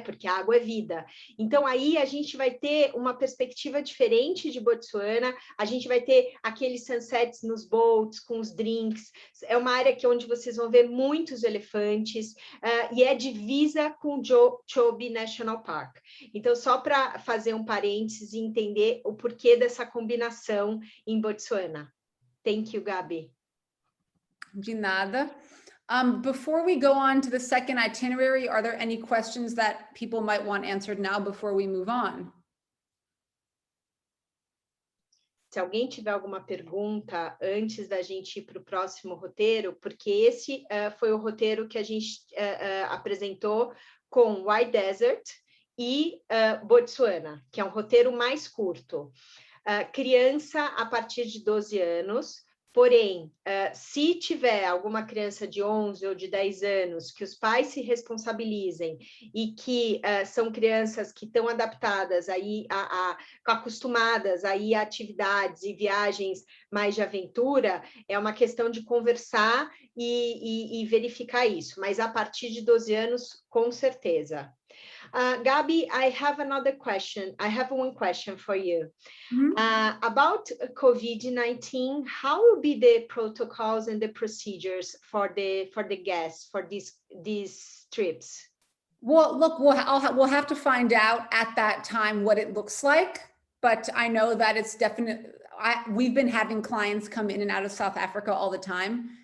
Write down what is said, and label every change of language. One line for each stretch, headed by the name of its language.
Portuguese: Porque a água é vida. Então, aí a gente vai ter uma perspectiva diferente de Botsuana, a gente vai ter aqueles sunsets nos boats, com os drinks, é uma área onde vocês vão ver muitos elefantes, e é divisa com o Chobe National Park. Então, só para fazer um parênteses e entender o porquê dessa combinação em Botsuana.
English: Thank you, Gabi.
Portuguese: De nada.
English: Before we go on to the second itinerary, are there any questions that people might want answered now before we move on?
Portuguese: Se alguém tiver alguma pergunta antes da gente ir para o próximo roteiro, porque esse foi o roteiro que a gente apresentou com White Desert e Botsuana, que é um roteiro mais curto. Criança a partir de 12 anos, porém, se tiver alguma criança de 11 ou de 10 anos, que os pais se responsabilizem e que são crianças que estão adaptadas, aí, acostumadas aí a atividades e viagens mais de aventura, é uma questão de conversar e verificar isso, mas a partir de 12 anos, com certeza.
English: Gabi, I have another question. I have one question for you. About COVID-19, how will be the protocols and the procedures for the guests for these trips? Well, look, we'll have to find out at that time what it looks like, but I know that it's definitely, we've been having clients come in and out of South Africa all the time.